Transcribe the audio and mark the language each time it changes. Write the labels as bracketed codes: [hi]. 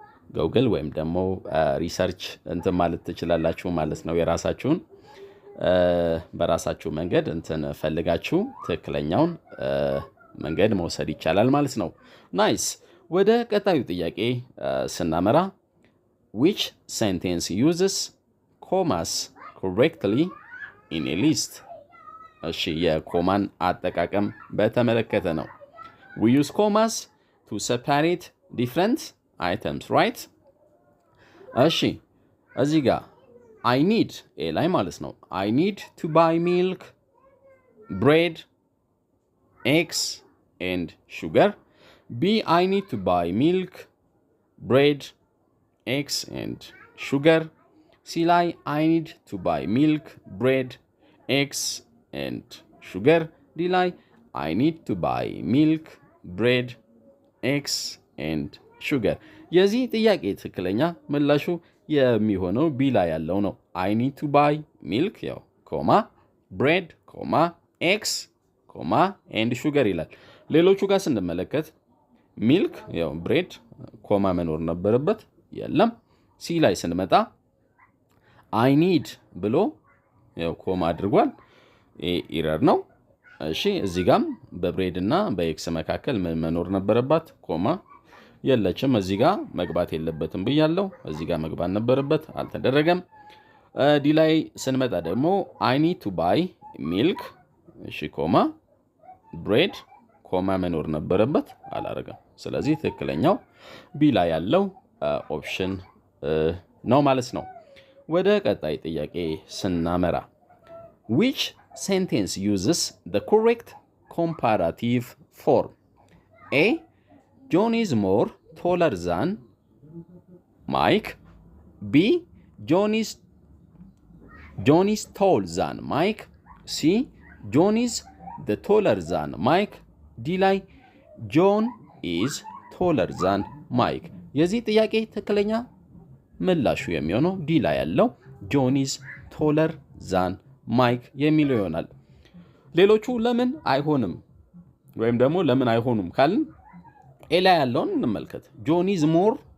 [am] ጉግል ወይም ደግሞ ሪሰርች እንትን ማለት ትችላላችሁ ማለት ነው። የራሳችሁን በራሳችሁ መንገድ እንትን ፈልጋችሁ ትክክለኛውን መንገድ መውሰድ ይቻላል ማለት ነው። ናይስ። ወደ ቀጣዩ ጥያቄ ስናመራ [en] which sentence uses commas correctly in a list? [am] እሺ የኮማን አጠቃቀም በተመለከተ ነው። [en] we use commas to separate different items, right? [am] እሺ እዚህ ጋር [en] I need [am] ላይ ማለት ነው [en] I need to buy milk, bread, eggs and sugar. B I need to buy milk, bread, eggs and sugar. C [am] ላይ [en] I need to buy milk, bread, eggs and sugar. D [am] ላይ [en] I need to buy milk, bread, eggs and sugar. [am] የዚህ ጥያቄ ትክክለኛ ምላሹ የሚሆነው ቢ ላይ ያለው ነው። [en] I need to buy milk [am] ያው ኮማ bread ኮማ eggs ኮማ [en] and sugar [am] ይላል። ሌሎቹ ጋር ስንመለከት ሚልክ ያው ብሬድ ኮማ መኖር ነበረበት፣ የለም። ሲ ላይ ስንመጣ አይ ኒድ ብሎ ያው ኮማ አድርጓል፣ ኢረር ነው። እሺ እዚህ ጋም በብሬድ እና በኤክስ መካከል ምን መኖር ነበረባት? ኮማ የለችም። እዚህ ጋር መግባት የለበትም ብያለሁ። እዚህ ጋር መግባት ነበረበት፣ አልተደረገም። ዲ ላይ ስንመጣ ደግሞ አይ ኒድ ቱ ባይ ሚልክ፣ እሺ ኮማ ብሬድ ኮማ መኖር ነበረበት፣ አላረገም። ስለዚህ ትክክለኛው ቢ ላይ ያለው ኦፕሽን ነው ማለት ነው። ወደ ቀጣይ ጥያቄ ስናመራ [en] which sentence uses the correct comparative form? A John is more taller than Mike. B John is tall than Mike. C John is the taller than Mike. [am] D ላይ [en] ጆን ኢዝ ቶለር ዛን ማይክ። [am] የዚህ ጥያቄ ትክክለኛ ምላሹ የሚሆነው ዲ ላይ ያለው ጆን ኢዝ ቶለር ዛን ማይክ የሚለው ይሆናል። ሌሎቹ ለምን አይሆንም ወይም ደግሞ ለምን አይሆኑም ካልን ኤ ላይ ያለውን እንመልከት። ጆን ኢዝ ሞር